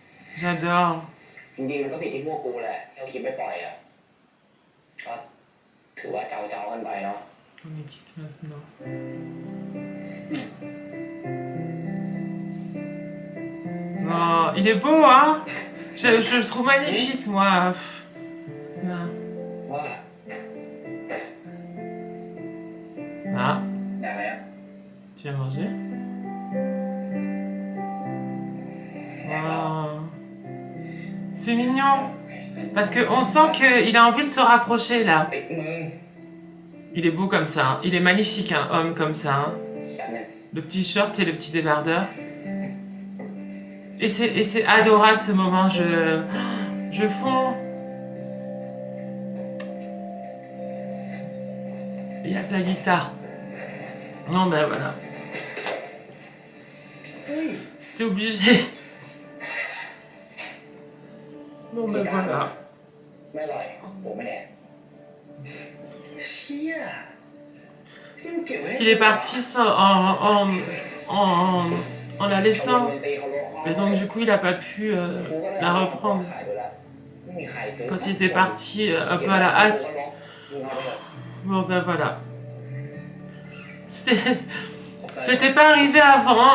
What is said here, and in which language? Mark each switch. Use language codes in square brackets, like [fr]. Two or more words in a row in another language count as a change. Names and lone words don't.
[fr] J'adore. [th] จริงๆมันก็ผิดที่พวกกูแหละที่เอาคลิปไปปล่อยอ่ะก็ถือว่าเจ้ากันไปเนาะ [fr] On est quitte maintenant. Non, il est beau, hein? Je le trouve magnifique, moi. Non. [th] ว่า [fr] Ah, [th] อยากอะไรอ่ะ [fr] tu vas manger? Oh. C'est mignon. Parce qu'on sent qu'il a envie de se rapprocher, là. [th] ปิดมือ [fr] Il est beau comme ça, hein. Il est magnifique, un homme comme ça, hein. [th] แบบนึง [fr] Le petit short et le petit débardeur. Et c'est adorable ce moment, je fonds. Il y a sa guitare. Non, ben voilà. [th] เฮ้ย [fr] C'était obligé. Bon, ben voilà. [th] ไม่อร่อยผมไม่แดกเชี่ยพี่มันเกี่ยว [fr] Parce qu'il est parti en la laissant. Et donc, du coup, il n'a pas pu la reprendre. Quand il était parti un peu à la hâte. Bon, ben voilà. C'était pas arrivé avant.